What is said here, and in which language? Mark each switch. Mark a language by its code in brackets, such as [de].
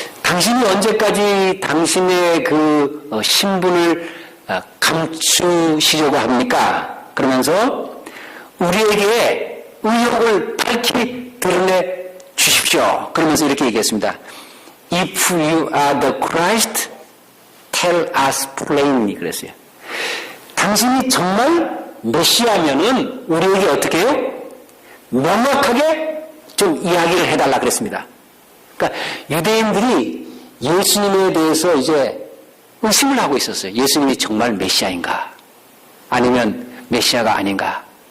[ko] 당신이 언제까지 당신의 그 신분을 감추시려고 합니까? 그러면서 우리에게 의혹을 밝히 드러내 주십시오. 그러면서 이렇게 얘기했습니다. [en] If you are the Christ, tell us plainly. [ko] 그랬어요. 당신이 정말 메시아면은 우리에게 어떻게 해요? 명확하게 좀 이야기를 해달라 그랬습니다. 그러니까 유대인들이 예수님에 대해서 이제 의심을 하고 있었어요. 예수님이 정말 메시아인가? 아니면 메시아가 아닌가?